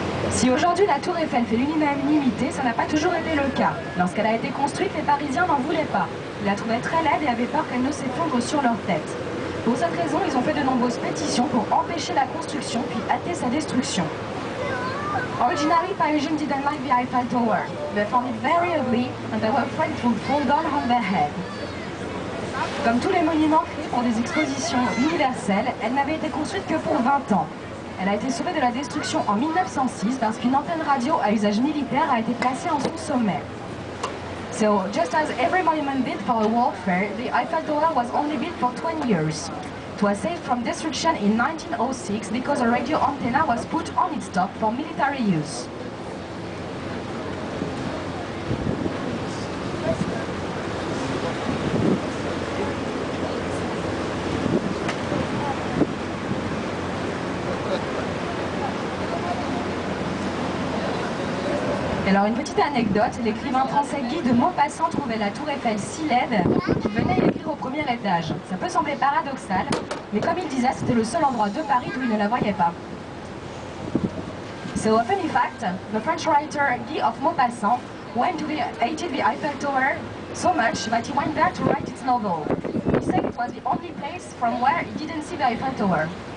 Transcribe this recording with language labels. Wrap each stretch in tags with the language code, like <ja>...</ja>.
<fr>Si aujourd'hui la Tour Eiffel fait l'unanimité, ça n'a pas toujours été le cas. Lorsqu'elle a été construite, les Parisiens n'en voulaient pas. Ils la trouvaient très laide et avaient peur qu'elle ne s'effondre sur leur tête. Pour cette raison, ils ont fait de nombreuses pétitions pour empêcher la construction puis hâter sa destruction.</fr> <en>Originally, Parisians didn't like the Eiffel Tower. They found it very ugly and they were afraid it would fall down on their head.</en> <fr>Comme tous les monuments créés pour des expositions universelles, elle n'avait été construite que pour 20 ans. Elle a été sauvée de la destruction en 1906 parce qu'une antenne radio à usage militaire a été placée en son sommet.</fr> <en>So, just as every monument built for a warfare, the Eiffel Tower was only built for 20 years. It was saved from destruction in 1906 because a radio antenna was put on its top for military use.</en> <fr>Alors une petite anecdote, l'écrivain français Guy de Maupassant trouvait la tour Eiffel si laide qu'il venait y écrire au premier étage. Ça peut sembler paradoxal, mais comme il disait, c'était le seul endroit de Paris où il ne la voyait pas.</fr> <en>So a funny fact, the French writer Guy of Maupassant hated the Eiffel Tower so much that he went there to write its novel. He said it was the only place from where he didn't see the Eiffel Tower.</en>